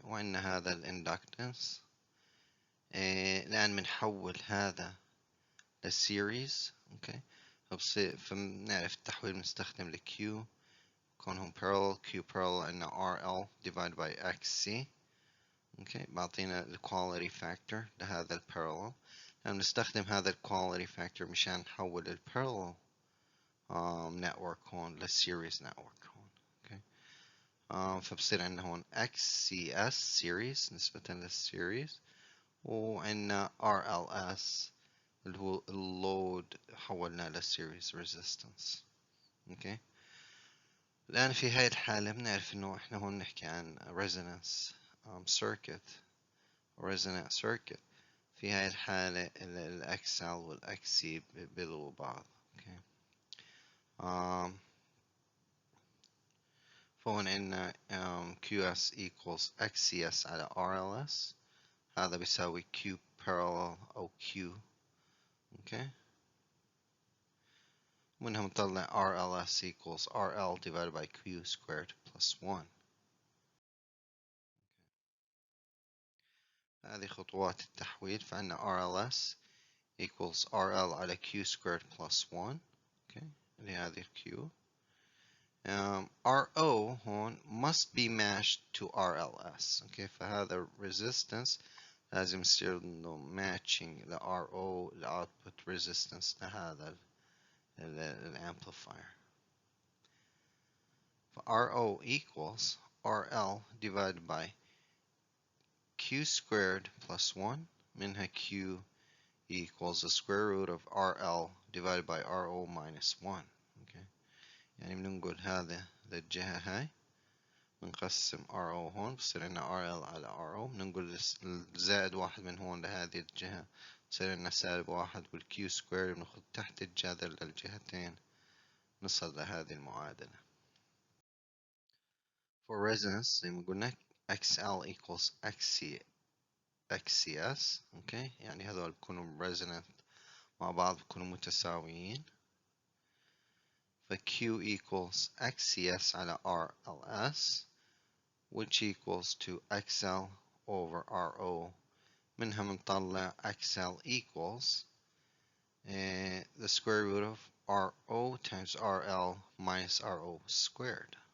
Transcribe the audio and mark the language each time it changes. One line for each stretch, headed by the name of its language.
Arabic: وعنا هذا ال inductance. الآن بنحول هذا للسيريز.
English: okay.
Arabic: فبنعرف التحويل بنستخدم ال Q كونهم parallel.
English: Q parallel
Arabic: عندنا
English: RL divided by XC. okay.
Arabic: بعطينا ال quality factor لهذا ال parallel. نستخدم هذا ال quality factor مشان نحول ال
English: parallel network
Arabic: هون لل
English: series network
Arabic: هون.
English: okay.
Arabic: فبصير عندنا هون XCS series نسبة لل series وعندنا RLS اللي هو اللود حولنا للسيريز ريزيستنس. اوكي. الآن في هاي الحالة بنعرف إنه إحنا هون نحكي عن
English: resonance circuit resonant circuit.
Arabic: في هاي الحالة ال XL وال XC بيلغوا بعض. اوكي. فهون عندنا
English: QS equals XCS على RLS.
Arabic: هذا بيساوي Q parallel أو Q. اوكي. ومنها بنطلع
English: RLS equals RL divided by Q squared plus 1.
Arabic: هذه خطوات التحويل. فعندنا
English: RLS equals RL على Q squared plus 1. okay.
Arabic: اللي هذه Q.
English: RO هون must be matched to RLS. okay.
Arabic: فهذا resistance لازم يصير له matching ل RO ل
English: output resistance
Arabic: لهذا الامplifier.
English: RO equals RL divided by Q squared plus 1
Arabic: منها
English: Q equals the square root of RL divided by RO minus 1. okay.
Arabic: يعني بننقل هذا للجهة هاي بنقسم RO هون بصير لنا RL على RO بننقل الزائد واحد من هون لهذه الجهة بصير لنا سالب واحد والQ squared بناخد تحت الجذر للجهتين نصل لهذه المعادلة.
English: For resonance
Arabic: زي ما قلنا
English: XL equals XCS.
Arabic: اوكي يعني هذول بيكونوا resonant مع بعض، بيكونوا متساويين.
English: ف Q equals XCS على RLS, which equals to XL over RO.
Arabic: منها بنطلع
English: XL equals the square root of RO times RL minus RO squared.